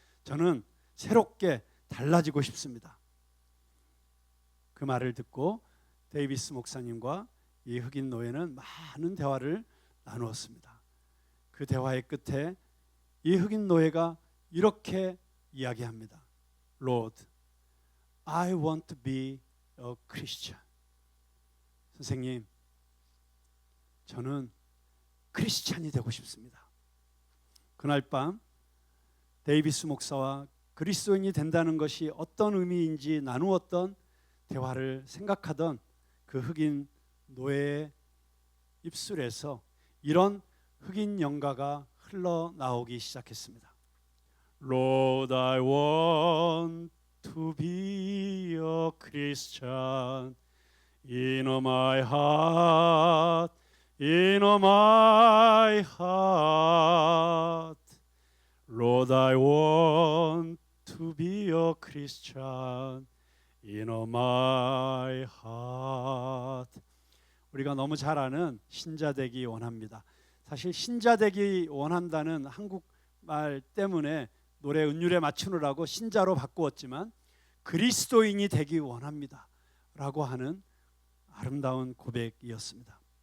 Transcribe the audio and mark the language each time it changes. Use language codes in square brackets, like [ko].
[ko] 저는 새롭게 달라지고 싶습니다. 그 말을 듣고 데이비스 목사님과 이 흑인 노예는 많은 대화를 나누었습니다. 그 대화의 끝에 이 흑인 노예가 이렇게 이야기합니다. [en] Lord, I want to be a Christian. [ko] 선생님, 저는 크리스찬이 되고 싶습니다. 그날 밤 데이비스 목사와 그리스도인이 된다는 것이 어떤 의미인지 나누었던 대화를 생각하던 그 흑인 노예의 입술에서 이런 흑인 영가가 흘러나오기 시작했습니다. [en] Lord, I want to be a Christian in my heart, in my heart. Lord, I want to be a Christian in my heart. [ko] 우리가 너무 잘 아는 신자 되기 원합니다. 사실 신자 되기 원한다는 한국말 때문에 노래 은율에 맞추느라고 신자로 바꾸었지만 그리스도인이 되기 원합니다 라고 하는 아름다운 고백이었습니다.